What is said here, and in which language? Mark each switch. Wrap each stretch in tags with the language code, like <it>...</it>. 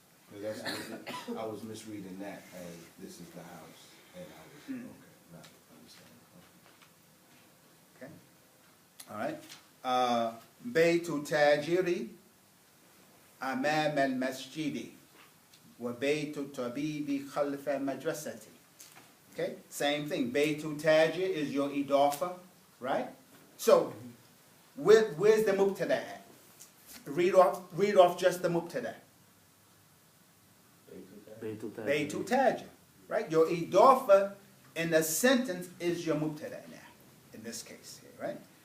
<en>Because I was misreading that as this is the house, and I was, okay, not understanding. Okay. All right.</en> <ar>بيت تاجري أمام المسجد وبيت الطبيب خلف مدرستي.</ar> <en>Okay. Same thing.</en> <ar>بيت تاجر</ar> <en>is your idafa, right? So, where's the mubtada at? Read off just the mubtada. Baytu Tajir, right? Your idafa in the sentence is your mubtada now, in this case here, right?</en>